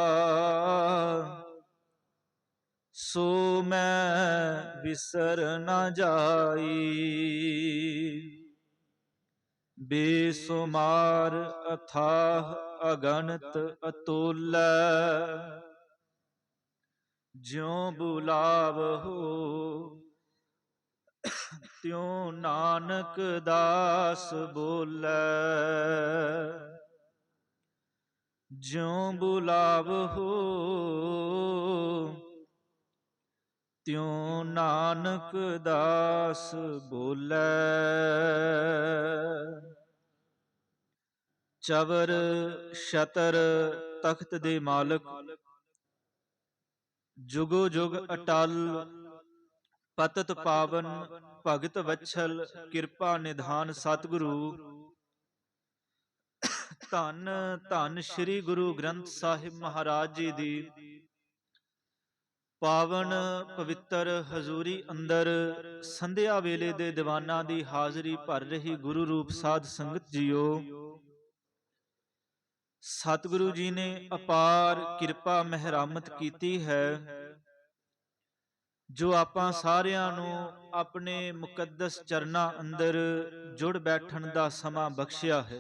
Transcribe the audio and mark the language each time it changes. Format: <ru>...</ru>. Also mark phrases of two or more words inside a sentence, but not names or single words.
<pa>ਸੋ ਮੈਂ ਬਿਸਰ ਨ ਜਾਈ, ਬੇਸੁਮਾਰ ਅਥਾਹ ਅਗਣਿਤ ਅਤੁਲ। ਜਿਉਂ ਬੁਲਾਵ ਹੋ ਤਿਉਂ ਨਾਨਕ ਦਾਸ ਬੋਲੈ। ਜਿਉਂ ਬੁਲਾਵ ਹੋ ਤਿਉਂ ਨਾਨਕ ਦਾਸ ਬੋਲੈ। ਚਵਰ ਛਤਰ ਤਖ਼ਤ ਦੇ ਮਾਲਕ, ਜੁਗੋ ਜੁਗ ਅਟਲ ਪਤਤ ਪਾਵਨ, ਭਗਤ ਵਤਸਲ ਕ੍ਰਿਪਾ ਨਿਧਾਨ ਸਤਗੁਰੂ। ਧੰਨ ਧੰਨ ਸ੍ਰੀ ਗੁਰੂ ਗ੍ਰੰਥ ਸਾਹਿਬ ਮਹਾਰਾਜ ਜੀ ਦੀ ਪਾਵਨ ਪਵਿੱਤਰ ਹਜ਼ੂਰੀ ਅੰਦਰ ਸੰਧਿਆ ਵੇਲੇ ਦੇ ਦੀਵਾਨਾਂ ਦੀ ਹਾਜ਼ਰੀ ਭਰ ਰਹੀ ਗੁਰੂ ਰੂਪ ਸਾਧ ਸੰਗਤ ਜੀਓ, ਸਤਿਗੁਰੂ ਜੀ ਨੇ ਅਪਾਰ ਕਿਰਪਾ ਮਿਹਰਮਤ ਕੀਤੀ ਹੈ, ਜੋ ਆਪਾਂ ਸਾਰਿਆਂ ਨੂੰ ਆਪਣੇ ਮੁਕੱਦਸ ਚਰਨਾਂ ਅੰਦਰ ਜੁੜ ਬੈਠਣ ਦਾ ਸਮਾਂ ਬਖਸ਼ਿਆ ਹੈ।</pa>